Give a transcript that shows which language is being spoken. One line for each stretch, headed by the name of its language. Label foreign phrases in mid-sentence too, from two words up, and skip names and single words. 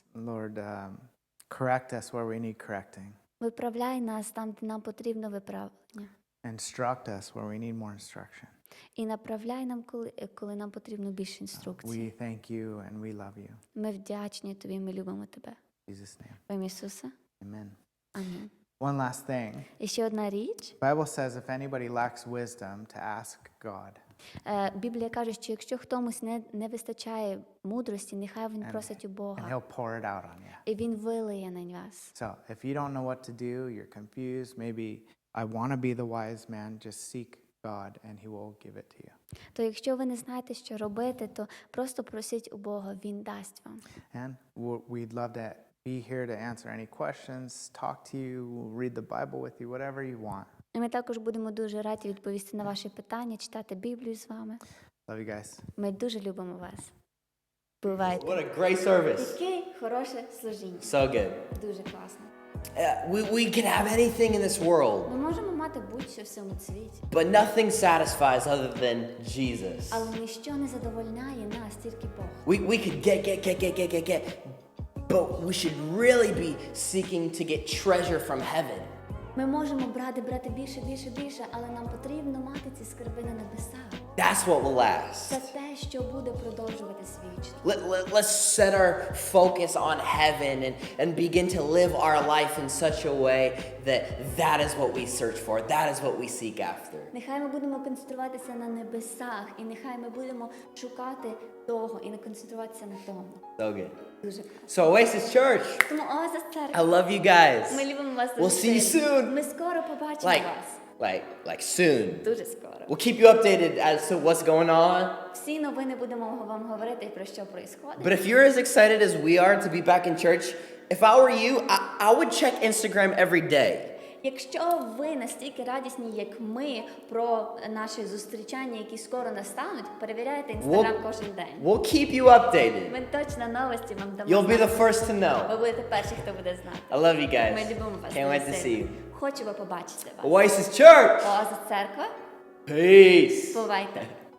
English: Lord, correct us where we need correcting.
Ukrainian: Виправляй нас там, де нам потрібно виправлення.
English: Instruct us where we need more instruction.
Ukrainian: І направляй нам, коли нам потрібно більше інструкцій.
English: We thank you and we love you.
Ukrainian: Ми вдячні тобі, ми любимо тебе.
English: In Jesus' name.
Ukrainian: В ім'я Ісуса.
English: Amen.
Ukrainian: Амінь.
English: One last thing.
Ukrainian: І ще одна річ.
English: The Bible says if anybody lacks wisdom, to ask God.
Ukrainian: Біблія каже, що якщо хтось не вистачає мудрості, нехай він просить у
English: And
Ukrainian: Бога.
English: he'll pour it out on you.
Ukrainian: І він вилиє на вас.
English: So if you don't know what to do, you're confused, maybe I want to be the wise man, just seek God and he will give it to you.
Ukrainian: То якщо ви не знаєте, що робити, то просто просіть у Бога, він дасть вам.
English: And we'd love to be here to answer any questions, talk to you, we'll read the Bible with you, whatever you want.
Ukrainian: І ми також будемо дуже раді відповісти на ваші питання, читати Біблію з вами.
English: Love you guys.
Ukrainian: Ми дуже любимо вас. Бувайте.
English: What a great service.
Ukrainian: Яке хороше служіння.
English: So good.
Ukrainian: Дуже класно.
English: We can have anything in this world,
Ukrainian: Ми можемо мати будь-що в цьому світі,
English: but nothing satisfies other than Jesus.
Ukrainian: але ніщо не задовольняє нас, тільки Бог.
English: We could get, but we should really be seeking to get treasure from heaven.
Ukrainian: Ми можемо брати більше, але нам потрібно мати ці скарби на небесах.
English: That's what will last.
Ukrainian: Це те, що буде продовжуватись вічно.
English: Let's set our focus on heaven and begin to live our life in such a way that is what we search for, that is what we seek after.
Ukrainian: Нехай ми будемо концентруватися на небесах, і нехай ми будемо шукати того і не концентруватися на тому.
English: So good.
Ukrainian: Дуже класно.
English: So Oasis Church,
Ukrainian: Тому Oasis
English: I
Ukrainian: церква.
English: love you guys.
Ukrainian: Ми любимо вас дуже
English: We'll see you
Ukrainian: сильно.
English: soon.
Ukrainian: Ми скоро побачимо вас.
English: Like soon.
Ukrainian: Дуже скоро.
English: We'll keep you updated as to what's going on.
Ukrainian: Всі новини будемо вам говорити про що происходить.
English: But if you're as excited as we are to be back in church, if I were you, I would check Instagram every day.
Ukrainian: Якщо ви настільки радісні, як ми, про наші зустрічання, які скоро настануть, перевіряйте Інстаграм кожен день.
English: We'll keep you updated.
Ukrainian: Ми точно новості вам дамо.
English: You'll be
Ukrainian: знати.
English: the first to know.
Ukrainian: Ви будете перші, хто буде знати.
English: I love you guys.
Ukrainian: Ми любимо вас.
English: Can't wait
Ukrainian: дуже
English: to see
Ukrainian: сильно.
English: you.
Ukrainian: Хочемо побачити вас.
English: Oasis Church.
Ukrainian: Оазис церква.
English: Peace.
Ukrainian: Бувайте.